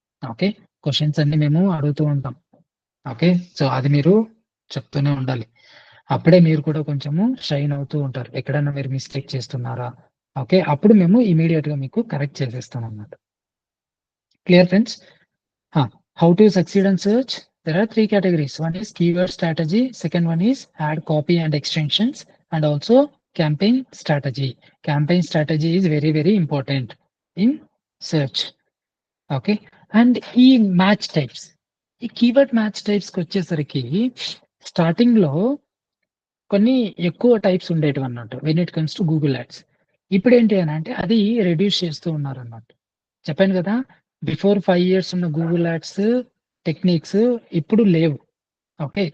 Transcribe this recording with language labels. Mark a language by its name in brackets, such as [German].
[Telugu] Okay. Questions అన్నీ మేము అడుగుతూ ఉంటాం. ఓకే. సో, అది మీరు చెప్తూనే ఉండాలి. అప్పుడే మీరు కూడా కొంచెము షైన్ అవుతూ ఉంటారు. ఎక్కడైనా మీరు మిస్టేక్ చేస్తున్నారా? ఓకే. అప్పుడు మేము ఇమ్మీడియేట్‌గా మీకు correct చేసేస్తామన్నమాట. Clear friends? [English] How to succeed on search? There are 3 categories. One is keyword strategy, second one is add copy and extensions, and also campaign strategy. Campaign strategy is very very important in search. Okay. [Telugu] And ఈ match types. ఈ keyword match టైప్స్‌కి వచ్చేసరికి స్టార్టింగ్‌లో కొన్ని ఎక్కువ types ఉండేటివన్నట్టు. [English] When it comes to Google ads. [Telugu] ఇప్పుడేంటి అనంటే అది reduce చేస్తూ ఉన్నారన్నట్టు. చెప్పాను కదా! బిఫోర్ 5 ఇయర్స్ ఉన్న గూగుల్ యాడ్స్ టెక్నిక్స్ ఇప్పుడు లేవు. ఓకే.